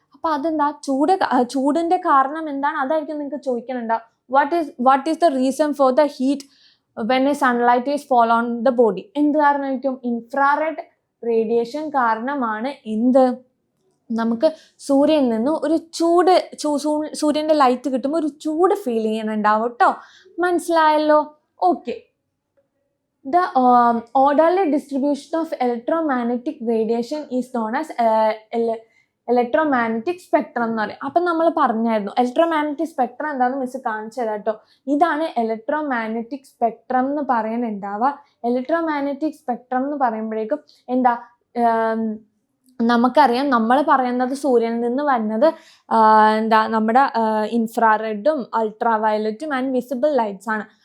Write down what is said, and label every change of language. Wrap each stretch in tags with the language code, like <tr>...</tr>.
<ml>അപ്പം അതെന്താ, ചൂടിൻ്റെ കാരണം എന്താണ്, അതായിരിക്കും നിങ്ങൾക്ക് ചോദിക്കുന്നുണ്ടാവും.</ml> <en>what is the reason for the heat when a sunlight is fall on the body?</en> <ml>എന്ത് കാരണമായിരിക്കും, ഇൻഫ്രാറെഡ് റേഡിയേഷൻ കാരണമാണ് നമുക്ക് സൂര്യനിൽ നിന്ന് ഒരു സൂര്യൻ്റെ ലൈറ്റ് കിട്ടുമ്പോൾ ഒരു ചൂട് ഫീൽ ചെയ്യുന്നുണ്ടാവും കേട്ടോ. മനസ്സിലായല്ലോ? Okay.</ml> <en>The orderly distribution of electromagnetic radiation is known as electromagnetic spectrum</en> <ml>എന്ന് പറയും. അപ്പം നമ്മൾ പറഞ്ഞായിരുന്നു ഇലക്ട്രോമാഗ്നറ്റിക് സ്പെക്ട്രം എന്താണെന്ന് മിസ് കാണിച്ചു തരാം കേട്ടോ. ഇതാണ് ഇലക്ട്രോമാഗ്നറ്റിക് സ്പെക്ട്രം എന്ന് പറയാനുണ്ടാവുക. ഇലക്ട്രോമാഗ്നറ്റിക് സ്പെക്ട്രം എന്ന് പറയുമ്പോഴേക്കും നമുക്കറിയാം, നമ്മൾ പറയുന്നത് സൂര്യനിൽ നിന്ന് വരുന്നത് നമ്മുടെ ഇൻഫ്രാറെഡും അൾട്രാ വയലറ്റും ആൻഡ് വിസിബിൾ ലൈറ്റ്സ് ആണ്.</ml>